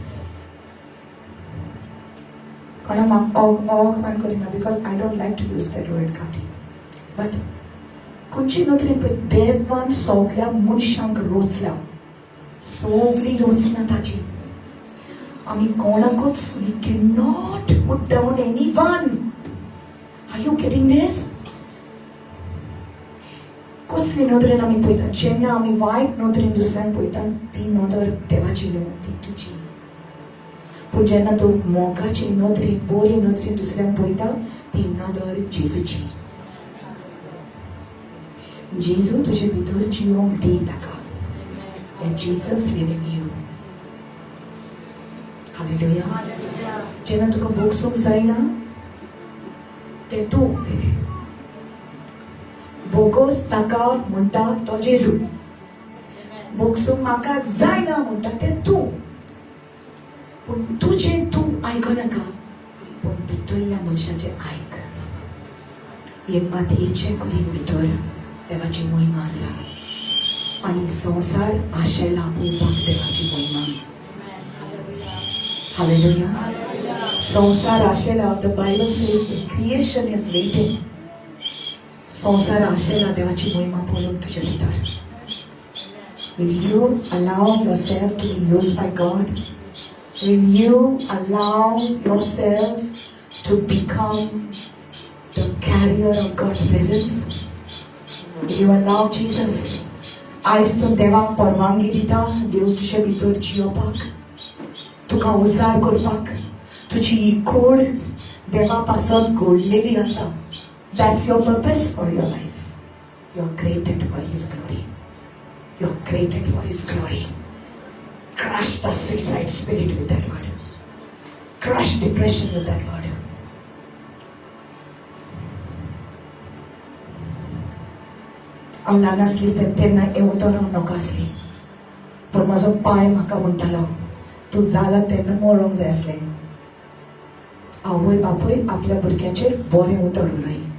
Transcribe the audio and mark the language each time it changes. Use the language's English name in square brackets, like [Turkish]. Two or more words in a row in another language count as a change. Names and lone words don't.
[English] Because I don't like to use that word, Gandhi. But, [Konkani] खंयची नदरेन पळय, देवान सगळ्या मनशांक रोचला. सगळी रोचना ताची. आमी कोणाकूच, [English] we cannot put down anyone. Are you getting this? [Konkani] कसली नदरेन आमी पळयता. जेन्ना आमी वायट नदरेन दुसऱ्यांक पळयता, ती नदर देवाची न्हू, ती तुजी. पूण जेन्ना तूं मोगाची नदरेन, बरे नदरेन दुसऱ्यांक पळयता, ती नदर जेजूची. जेजू तुजे भितर जिवंक दी ताका. [English] And Jesus live in you. Hallelujah. [Konkani] जेन्ना तुका बोगसूंक जायना, तें तूं बोगोस ताका म्हणटा तो जेजू. बोगसूंक म्हाका जायना म्हणटा तें तूं. पूण तुजें तूं आयकनाका, पूण भितरल्या मनशाचें आयक. हे मातयेचे कुडीन भितर देवाची महिमा आसा. आनी संवसार आशेला पळोवपाक देवाची महिमा. Hallelujah. संवसार आशेला. [English] The Bible says the creation is waiting. [Konkani] संसार आशेला देवाची महिमा बोलून तुझ्या भितर. [English] Will you allow yourself to be used by God? Will you allow yourself to become the carrier of God's presence? Will you allow Jesus? [Konkani] आयज तूं देवाक परवानगी दिता देव तुजे भितर जियोवपाक, तुका उजार करपाक. तुजी ही कूड देवा पासून घडलेली आसा. [English] That's your purpose for your life. You are created for His glory. You are created for His glory. Crush the suicide spirit with that word. Crush depression with that word. [Konkani] हांव ल्हान आसली तेन्ना येवं तर हांव नाका आसली, पूण म्हजो पाय म्हाका म्हणटालो तूं जाला तेन्ना मरोंक जाय आसलें. आवय बापूय आपल्या भुरग्याचेर बरें उतर उलय.